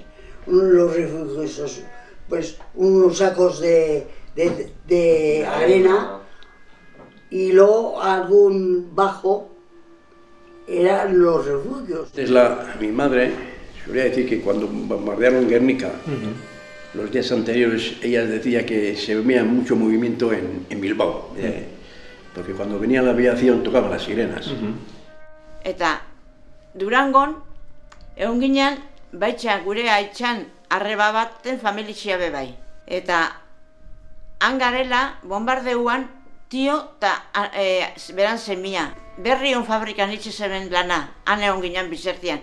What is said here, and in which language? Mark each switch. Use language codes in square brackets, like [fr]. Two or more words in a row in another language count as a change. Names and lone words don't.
[es] Los refugios, pues unos sacos de arena y luego algún bajo eran los refugios. Mi madre solía decir que cuando bombardearon Guernica, los días anteriores, ella decía que se veía mucho movimiento en Bilbao, porque cuando venía la aviación tocaban las sirenas. [eu] Eta Durangon, egon ginen, baitxa gure aitzan arreba baten familia bebai. Eta han garela, bombardeuan, tio eta beran semia. Berri hon fabrikan itxe zeben lana, han egon ginen bizertian.